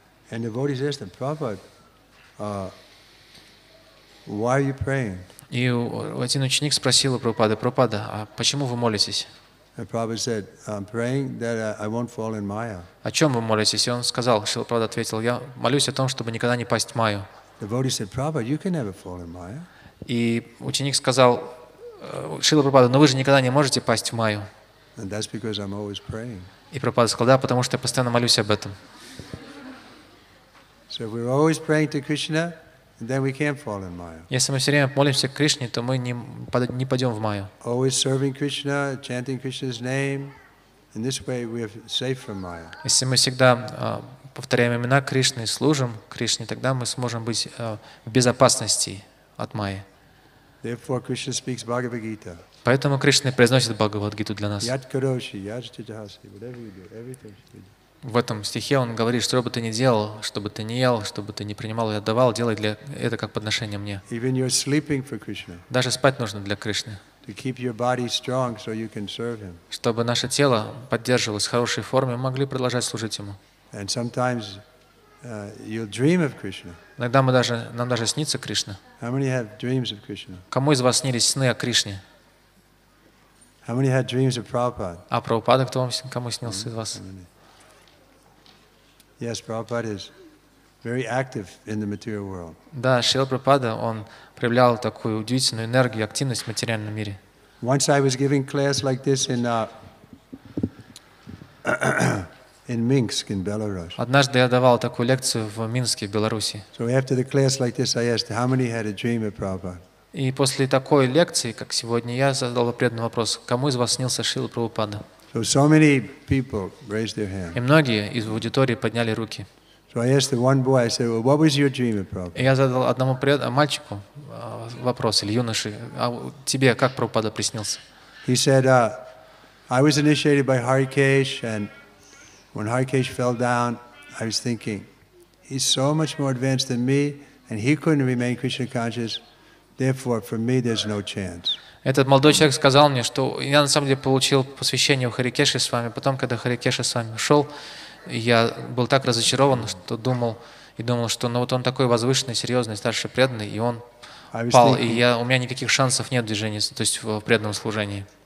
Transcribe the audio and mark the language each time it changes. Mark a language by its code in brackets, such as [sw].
[en] And the devotees asked him, Prabhupada, why are you praying? [ru] И один ученик спросил у Прабхупады: Прабхупада, а почему вы молитесь? [en] And Prabhupada said, I'm praying that I won't fall in Maya. [ru] О чем вы молитесь? И он сказал, Шрила Прабхупада ответил: я молюсь о том, чтобы никогда не пасть в Майю. [en] The devotee said, Prabhupada, you can never fall in Maya. [ru] И ученик сказал: Шрила Прабхупада, но вы же никогда не можете пасть в Майю. [en] And that's because I'm always praying. [ru] И Прабхупада сказал: да, потому что я постоянно молюсь об этом. [en] So if we're always praying to Krishna, then we can't fall in Maya. [ru] Если мы все время молимся к Кришне, то мы не падем в Майю. [en] Always serving Krishna, chanting Krishna's name. In this way we are safe from Maya. [ru] Если мы всегда повторяем имена Кришны, служим Кришне, тогда мы сможем быть в безопасности от Майи. [en] Therefore Krishna speaks Bhagavad Gita. [ru] Поэтому Кришна произносит Бхагавад Гиту для нас. [sa] Yat karoshi, yat jitahasi, [en] whatever you do, everything should be done. [ru] В этом стихе он говорит, что бы ты ни делал, что бы ты ни ел, что бы ты ни принимал и отдавал, делай это как подношение мне. [en] Even you're sleeping for Krishna. [ru] Даже спать нужно для Кришны. [en] To keep your body strong so you can serve him. [ru] Чтобы наше тело поддерживалось в хорошей форме, мы могли продолжать служить ему. [en] And sometimes you'll dream of Krishna. [ru] Иногда нам даже снится Кришна. [en] How many have dreams of Krishna? [ru] Кому из вас снились сны о Кришне? [en] How many had dreams of Prabhupada? [ru] А Прабхупада кому снился из вас? [en] Yes, Prabhupada is very active in the material world. [ru] Да, Шрила Прабхупада, он проявлял такую удивительную энергию, активность в материальном мире. [en] Once I was giving class like this in Minsk, in Belarus. [ru] Однажды я давал такую лекцию в Минске, в Беларуси. [en] So after the class like this, I asked, how many had a dream of Prabhupada? [ru] И после такой лекции, как сегодня, я задал преданный вопрос: кому из вас снился Шрила Прабхупада? [en] So many people raised their hand. [ru] И многие из аудитории подняли руки. [en] So I asked the one boy, I said, well, what was your dream of Prabhupada? [ru] И я задал одному мальчику вопрос, или юноше: а тебе как Прабхупада приснился? [en] He said, I was initiated by Harikesh, and when Harikesh fell down, I was thinking, he's so much more advanced than me, and he couldn't remain Krishna conscious. Therefore, for me, there's no chance. [ru] Этот молодой человек сказал мне, что я на самом деле получил посвящение у Харикеши Свами. Потом, когда Харикеша Свами ушел, я был так разочарован, что думал, что вот он такой возвышенный, серьезный, старший преданный, и он пал, и у меня никаких шансов нет в движении, то есть в преданном служении.